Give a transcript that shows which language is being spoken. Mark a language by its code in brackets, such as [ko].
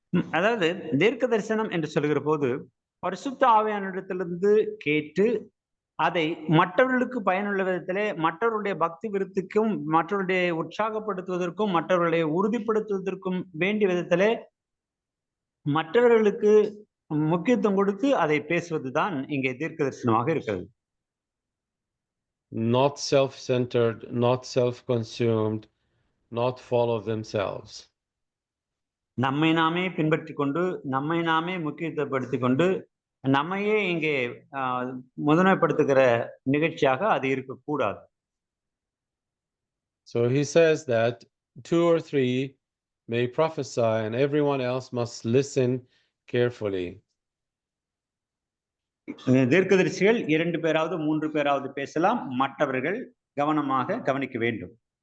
[ta] அதாவது தீர்க்க தரிசனம் என்று சொல்லுகிற போது பரிசுத்த ஆவியானவரிடத்திலிருந்து கேட்டு அதை மற்றவர்களுக்கு பயனுள்ள விதத்திலே, மற்றவருடைய பக்தி விருத்திக்கும், மற்றவருடைய உற்சாகப்படுத்துவதற்கும், மற்றவர்களை உறுதிப்படுத்துவதற்கும் வேண்டிய விதத்திலே மற்றவர்களுக்கு முக்கியத்துவம் கொடுத்து அதை பேசுவதுதான் இங்கே தீர்க்க தரிசனமாக இருக்கிறது. [en] Not self-centered, not self-consumed, not follow themselves. [ta] நம்மை நாமே பின்பற்றி கொண்டு, நம்மை நாமே முக்கியத்துவப்படுத்திக் கொண்டு, நம்மையே இங்கே முதன்மைப்படுத்துகிற நிகழ்ச்சியாக அது இருக்கக்கூடாது. [en] So he says that 2 or 3 may prophesy and everyone else must listen carefully. [ta] தீர்க்கதரிசிகள் 2 பேராவது 3 பேராவது பேசலாம், மற்றவர்கள் கவனமாக கவனிக்க வேண்டும்.